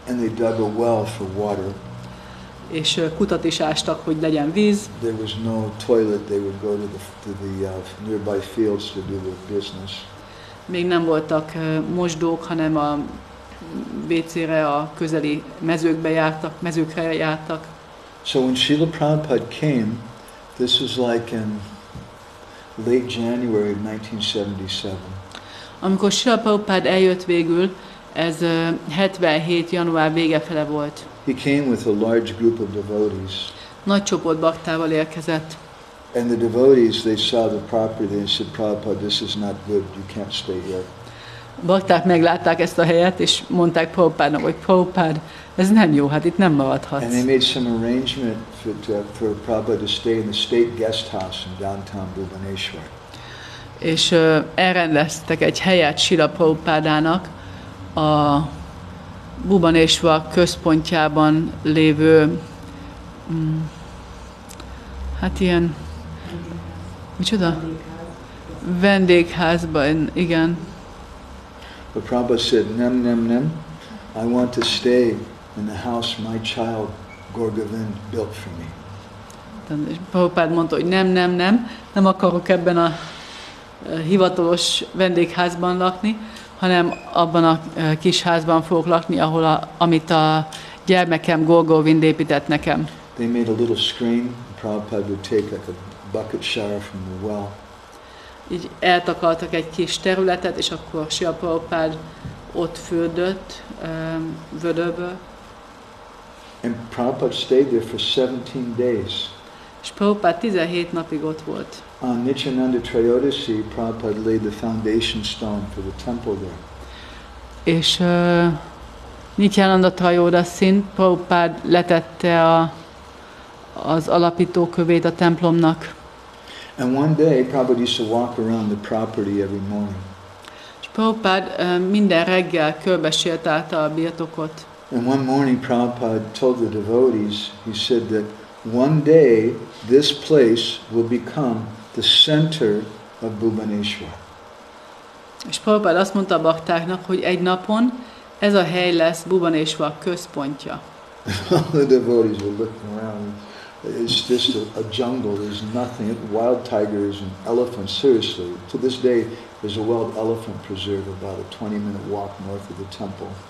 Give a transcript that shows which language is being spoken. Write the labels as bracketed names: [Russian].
[English] And they dug a well for water. [Hungarian] És kutat is ástak, hogy legyen víz. [English] There was no toilet. They would go to the nearby fields to do their business. [Hungarian] Még nem voltak mosdók, hanem a WC-re, a közeli mezőkre jártak. [English] So when Srila Prabhupada came, this was like in late January of 1977. [Hungarian] Amikor Srila Prabhupád eljött végül, ez 77. január vége fele volt. [English] He came with a large group of devotees. [Hungarian] Nagy csoport baktával érkezett. [English] And the devotees, they saw the property and said, Prabhupada, this is not good. You can't stay here. [Hungarian] A bakták meglátták ezt a helyet, és mondták Prabhupádnak, hogy Prabhupád, ez nem jó, hát itt nem [English] And [Hungarian] maradhatsz. [English] they made some arrangement for Prabhupada to stay in the state guest house in downtown Bhubaneswar. [Hungarian] És elrendeztek egy helyet Srila Prabhupádának a Bhubaneswar központjában lévő hát ilyen micsoda? Vendégházban, igen. [English] But Prabhupada said, nem. I want to stay in the house my child Gaur Govinda built for me. [Hungarian] És Prabhupád mondta, hogy nem akarok ebben a hivatalos vendégházban lakni, hanem abban a kis házban fogok lakni, amit a gyermekem Gaur Govinda épített nekem. [English] They made a little screen. Prabhupada would take like a bucket shower from the well. [Hungarian] Így eltakartak egy kis területet, és akkor Srila Prabhupád ott fürdött vödörből. [English] And Prabhupada stayed there for 17 days. [Hungarian] És Prabhupád 17 napig ott volt. [English] On Nityananda Trayodasi, Prabhupada laid the foundation stone for the temple there. [Hungarian] És Nityananda Trayodasin Prabhupád letette az alapító kövét a templomnak. [English] And one day, Prabhupada used to walk around the property every morning. [Hungarian] És Prabhupád minden reggel körbesétálta a birtokot. [English] And one morning, Prabhupada told the devotees, he said that one day this place will become the center of Bhubaneswar. [Hungarian] És Prabhupád azt mondta a baktáknak, hogy egy napon ez a hely lesz Bhubaneswar központja. [English] The devotees were looking around. It's just a jungle. There's nothing. Wild tigers and elephants. Seriously, to this day, there's a wild elephant preserve about a 20-minute walk north of the temple.